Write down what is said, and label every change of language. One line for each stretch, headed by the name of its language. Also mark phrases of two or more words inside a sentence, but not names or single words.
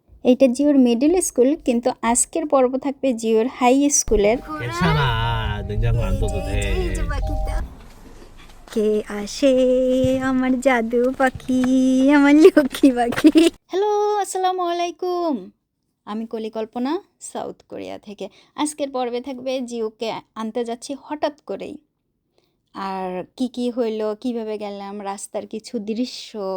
Bangla: এইটা জিওর মিডল স্কুল, কিন্তু আজকের পর্ব থাকবে জিওর হাই স্কুলের।
Korean: 괜찮아. 냉장고 안 둬도 돼.
Bangla: কে আসে আমার জাদু পাখি, আমার লক্ষ্মী পাখি। হ্যালো,
Arabic: السلام عليكم.
Bangla: আমি কলিকল্পনা, সাউথ কোরিয়া থেকে। আজকের পর্বে থাকবে জিওকে আনতে যাচ্ছি হঠাৎ করেই। আর কি কি হইলো, কিভাবে গেলাম, রাস্তার কিছু দৃশ্য।